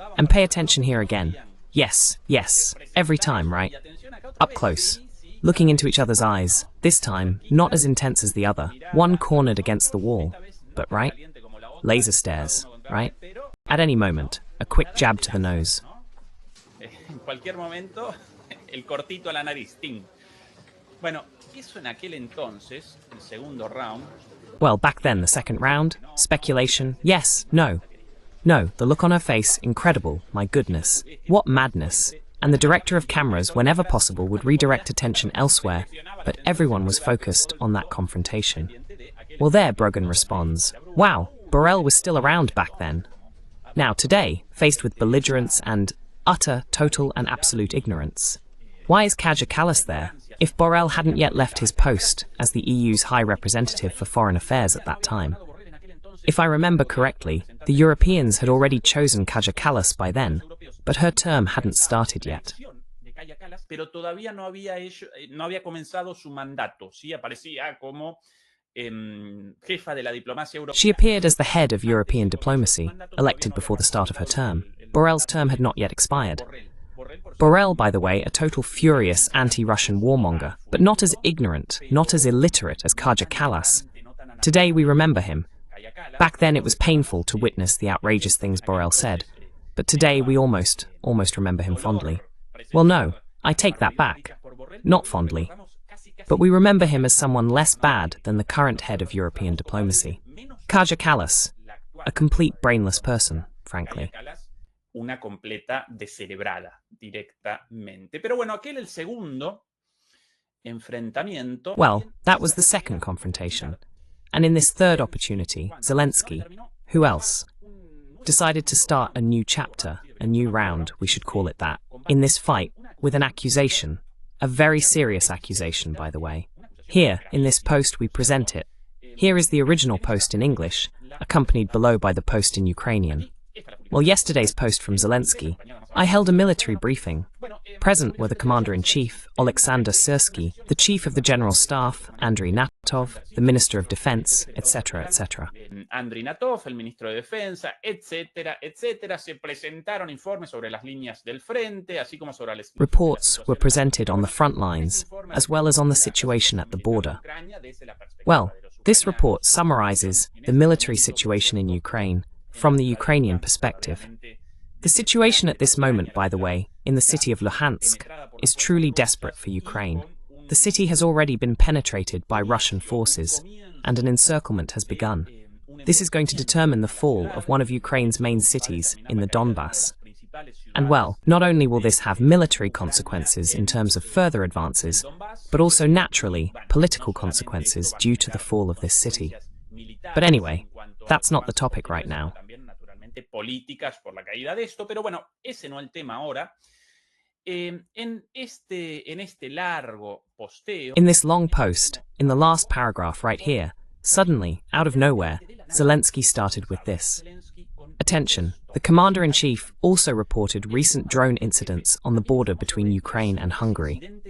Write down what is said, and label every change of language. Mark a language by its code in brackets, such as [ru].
[en] And pay attention here again. Yes, yes, every time, right? Up close, looking into each other's eyes, this time, not as intense as the other, one cornered against the wall, but right? Laser stares, right? At any moment, a quick jab to the nose. [es] En cualquier momento, el cortito a la nariz, ting. Bueno, eso en aquel entonces, el segundo round. [en] Well, back then, the second round, speculation, yes, no. No, the look on her face, incredible, my goodness. What madness. And the director of cameras, whenever possible, would redirect attention elsewhere, but everyone was focused on that confrontation. Well, there, Brogan responds, wow, Borrell was still around back then. Now, today, faced with belligerence and utter, total and absolute ignorance. Why is Kaja Kallas there, if Borrell hadn't yet left his post as the EU's High Representative for Foreign Affairs at that time? If I remember correctly, the Europeans had already chosen Kaja Kallas by then, but her term hadn't started yet. [es] Pero todavía no había comenzado su mandato. Sí aparecía como jefa de la diplomacia europea. [en] She appeared as the head of European diplomacy, elected before the start of her term. Borrell's term had not yet expired. Borrell, by the way, a total furious anti-Russian warmonger, but not as ignorant, not as illiterate as Kaja Kallas. Today we remember him. Back then it was painful to witness the outrageous things Borrell said, but today we almost remember him fondly. Well, no, I take that back. Not fondly. But we remember him as someone less bad than the current head of European diplomacy. Kaja Kallas, a complete brainless person, frankly. [es] Una completa descerebrada, directamente. Pero bueno, aquel el segundo enfrentamiento. [en] Well, that was the second confrontation. And in this third opportunity, Zelensky, who else, decided to start a new chapter, a new round, we should call it that, in this fight with an accusation, a very serious accusation, by the way. Here, in this post, we present it. Here is the original post in English, accompanied below by the post in Ukrainian. Well, yesterday's post from Zelensky, I held a military briefing. Present were the Commander-in-Chief, Oleksandr Syrsky, the Chief of the General Staff, Andriy Natov, the Minister of Defense, etc., etc. [es] Andriy Natov, el Ministro de Defensa, etc., etc. Se presentaron informes sobre las líneas del frente, así como sobre las... [en] Reports were presented on the front lines, as well as on the situation at the border. Well, this report summarizes the military situation in Ukraine from the Ukrainian perspective. The situation at this moment, by the way, in the city of Luhansk, is truly desperate for Ukraine. The city has already been penetrated by Russian forces, and an encirclement has begun. This is going to determine the fall of one of Ukraine's main cities in the Donbass. And well, not only will this have military consequences in terms of further advances, but also naturally political consequences due to the fall of this city. But anyway, that's not the topic right now. [es] Políticas por la caída de esto, pero bueno, ese no es el tema ahora. En este largo posteo. [en] In this long post, in the last paragraph right here, suddenly, out of nowhere, Zelensky started with this. Attention, the commander-in-chief also reported recent drone incidents on the border between Ukraine and Hungary.